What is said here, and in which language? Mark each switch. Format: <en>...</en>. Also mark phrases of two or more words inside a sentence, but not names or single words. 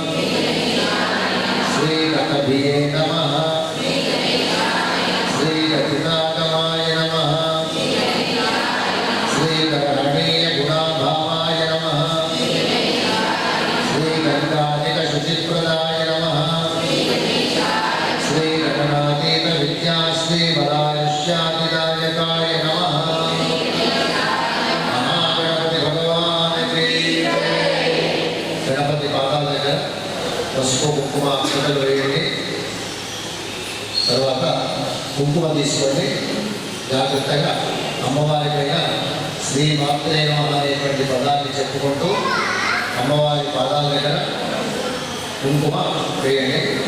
<sa>श्रीगणभिये नमः श्रीगतिनागमाय नमः श्रीगणनीयगुणाभावाय नमः श्रीगङ्गाधिकशुचिप्रदाय नमः श्रीगणनातीतविद्याश्रीमदायुष्यादिदायकाय नमः</sa> <hi>महागणपति भगवान् की जय।</hi> <te>गणपति పాదాల దగ్గర పసుపు కుంకుమ అక్షతలు వేయండి. తర్వాత కుంకుమ తీసుకోండి. జాగ్రత్తగా అమ్మవారి పైన</te> <sa>శ్రీ మాత్రే నమః</sa> <te>అనేటువంటి పదాన్ని చెప్పుకుంటూ అమ్మవారి పాదాల దగ్గర కుంకుమ వేయండి.</te>